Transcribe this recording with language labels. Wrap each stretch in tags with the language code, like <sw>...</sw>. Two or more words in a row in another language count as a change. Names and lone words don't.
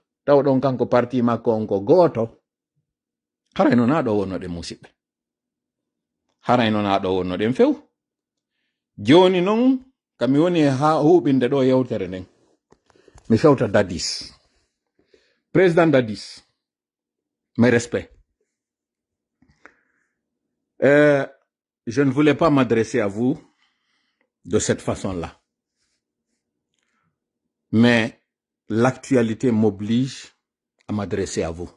<ff>Taw ɗon kanko parti makko on ko goto. Harayno na ɗo wonnoɗen musidɓe. Harayno na ɗo wonnoɗen few. Joni non kami woni ha huɓinde ɗo yewtere nden. Mi fewta Dadis. Président Dadis,</ff> <fr>mes respects. Je ne voulais pas m'adresser à vous de cette façon-là. Mais l'actualité m'oblige à m'adresser à vous.</fr>